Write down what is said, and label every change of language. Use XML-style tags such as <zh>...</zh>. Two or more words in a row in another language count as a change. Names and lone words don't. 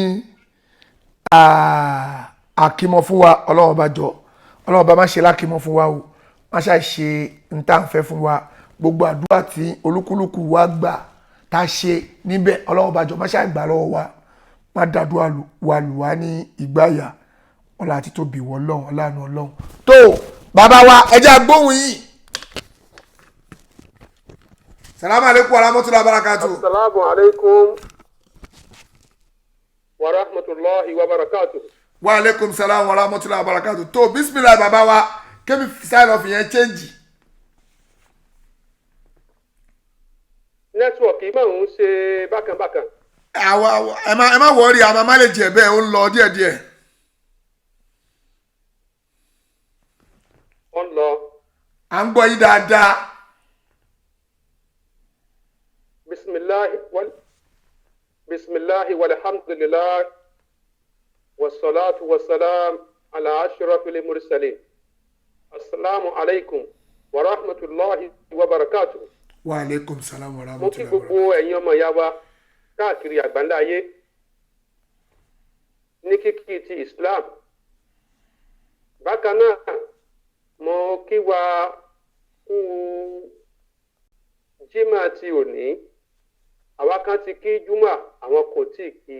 <yo>àkímọ̀ fún wa ọlọ́run bá jọ ọlọ́run bá má ṣe lákímọ̀ fún wa o má ṣe ntànfẹ́ fún wa gbogbo àdúrà tí olúkúlùkù wa gbà tá a ṣe níbẹ̀ ọlọ́run bá jọ má ṣe àgbà lọ́wọ́ wa má dàdúrà wa lù wá ní ìgbáyà ọlá àti tóbi wọ ọlọ́run ọlànà ọlọ́run. tó bàbá wa ẹjẹ́ agbóhùn yìí.</yo> <ar>السلام عليكم ورحمة الله وبركاته. السلام عليكم ورحمة الله وبركاته. وعليكم السلام ورحمة الله وبركاته.</ar> <yo>tó bismillah bàbá wa kẹ́mi</yo> <en>sign off</en> <yo>yẹn change. nẹ́tíwọ̀kì máa ń ṣe bákanbákan. ẹ má wọrí àwọn má lè jẹ bẹ́ẹ̀ ó ń lọ díẹ̀díẹ̀. ó ń lọ. à ń gbọ́ yín dáadáa.</yo> <ar>بسم الله والحمد لله. والصلاة والسلام على أشرف المرسلين. السلام عليكم ورحمة الله وبركاته. وعليكم السلام ورحمة الله</ar> <yo>mo kí gbogbo ẹ̀yin ọmọ ìyá wa káàkiri àgbáńlá ayé ní kíkí ti Islam. bákan náà mo kí wa kú jímà ti òní. àwa kan ti kí júmà àwọn kò tí ì kí.</yo>